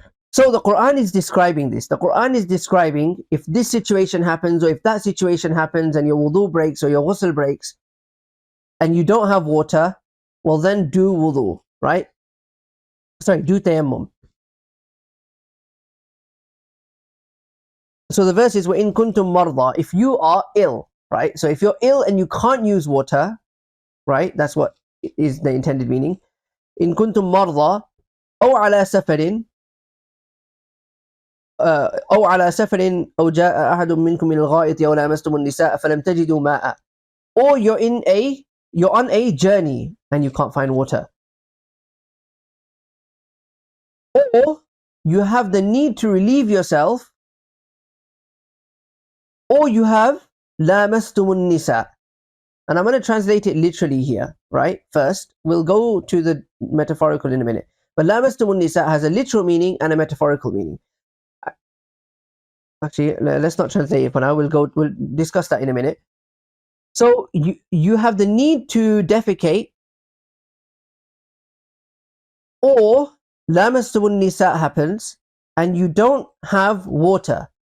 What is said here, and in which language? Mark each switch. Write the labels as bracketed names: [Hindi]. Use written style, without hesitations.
[English] So the Quran is describing this. The Quran is describing if this situation happens or if that situation happens and your wudu breaks or your ghusl breaks and you don't have water, well then do wudu, right? Sorry, do tayammum. So the verse is [Arabic] وَإِن كُنْتُم مَرْضَى, [English] if you are ill, right? So if you're ill and you can't use water, right? That's what is the intended meaning. [Arabic] إِن كُنْتُم مَرْضَى أَوْ عَلَى سَفَرٍ أو على سفر أو جاء أحد منكم من الغائط أو لامستم النساء فلم تجدوا ماء, [English] or you're on a journey and you can't find water, or you have the need to relieve yourself, or you have [Arabic] لامستم النساء. [English] And I'm going to translate it literally here, right? First, we'll go to the metaphorical in a minute. But [Arabic] لامستم النساء [English] has a literal meaning and a metaphorical meaning. Actually, let's not translate it for now. We'll discuss that in a minute. So you have the need to defecate, or lamastumun nisa happens and you don't have water.